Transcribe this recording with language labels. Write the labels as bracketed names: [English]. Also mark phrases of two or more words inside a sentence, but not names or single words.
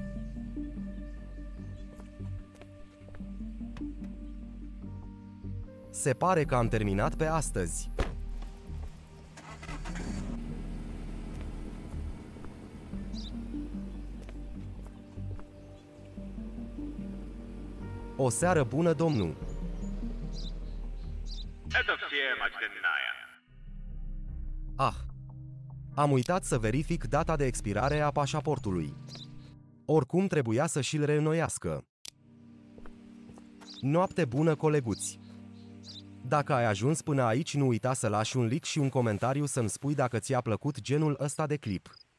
[Romanian] Se pare că am terminat pe astăzi. O seară bună, domnul! [Russian] Это все, Мачденная. Ah! [Romanian] Am uitat să verific data de expirare a pașaportului. Oricum trebuia să și-l reînnoiască. Noapte bună, coleguți! Dacă ai ajuns până aici, nu uita să lași un like și un comentariu să-mi spui dacă ți-a plăcut genul ăsta de clip.